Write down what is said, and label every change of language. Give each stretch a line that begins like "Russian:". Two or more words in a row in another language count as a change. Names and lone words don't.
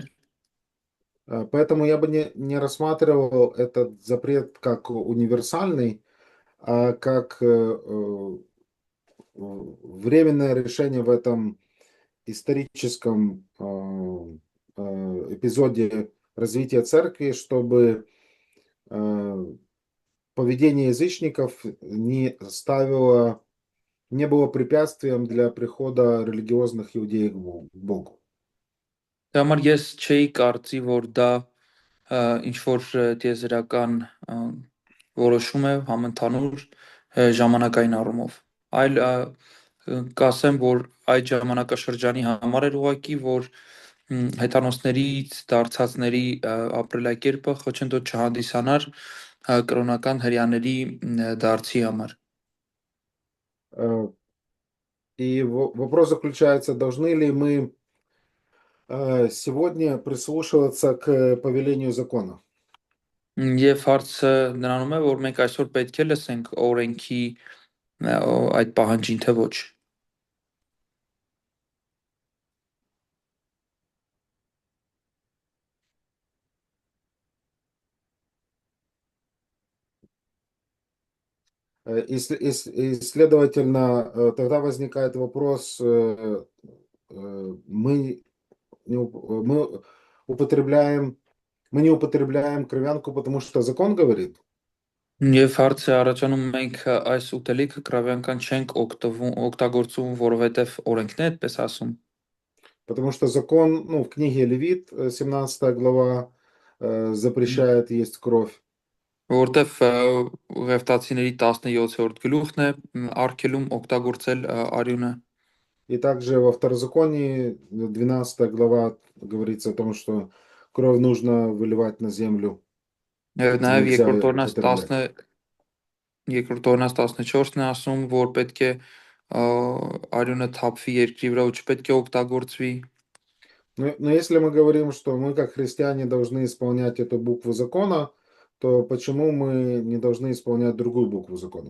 Russian: Поэтому я бы не рассматривал этот запрет как универсальный, а как временное решение в этом историческом эпизоде развития церкви, чтобы поведение язычников не было препятствием для прихода религиозных иудеев к Богу.
Armenian: Դրա համար ես չէի կարծի, որ դա ինչ որ տիեզերական որոշում է համընդհանուր ժամանակային առումով, այլ կասեմ, որ այդ ժամանակաշրջանի համար էր ուղղակի, որ հեթանոսներից դարձածների ապրելակերպը խոչընդոտ չհանդիսանար կրոնական հрьяաների դարձի համար.
Russian: И вопрос заключается, должны ли мы сегодня прислушиваться к повелению закона?
Armenian: Եվ հարցը նրանում է, որ մենք այսօր պետք է լսենք օրենքի այդ պահանջին, թե ոչ.
Russian: И, следовательно, тогда возникает вопрос, мы не употребляем кровянку, потому что закон говорит?
Armenian: Եվ հարցը առաջանում մենք այս ուտելիքը կրավյանքան չենք օգտագործում, որովհետև օրենքն է այդպես ասում.
Russian: Потому что закон, в книге Левит, 17 глава, запрещает есть кровь.
Armenian: Որովհետև Ղևտացիների 17-րդ գլուխն է արգելում օգտագործել արյունը.
Russian: И также во Второзаконии, 12 глава, говорится о том, что кровь нужно выливать на землю.
Armenian: Նաև երկրորդ օրնաց 14-ն է ասում, որ պետք է արյունը թափվի երկրի վրա ու չպետք է օգտագործվի.
Russian: Но если мы говорим, что мы как христиане должны исполнять эту букву закона, то почему мы не должны исполнять другую букву закона?